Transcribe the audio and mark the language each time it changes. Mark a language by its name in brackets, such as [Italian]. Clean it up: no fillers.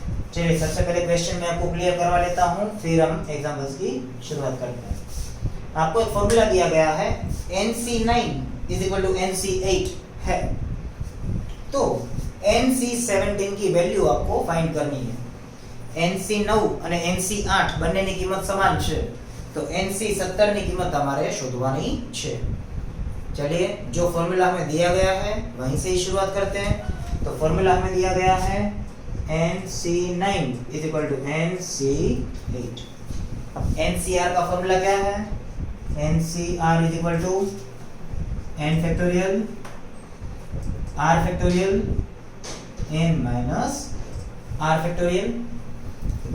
[Hindi] चलिए सबसे पहले क्वेश्चन मैं आपको क्लियर करवा लेता हूं, फिर हम एग्जांपल्स की शुरुआत करते हैं। आपको एक फॉर्मूला दिया गया है NC9 is equal to NC8 है, तो NC17 की वैल्यू आपको फाइंड करनी है। [Gujarati] NC9 અને NC8 બંનેની કિંમત સમાન છે, તો NC17 ની કિંમત તમારે શોધવાની છે। [Hindi] चलिए जो फॉर्मूला हमें दिया गया है वहीं से ही शुरुआत करते हैं। तो फॉर्मूला हमें दिया गया है NC9 is equal to NC8। अब NCR का फॉर्मूला क्या है? NCR is equal to n factorial r factorial n minus r factorial.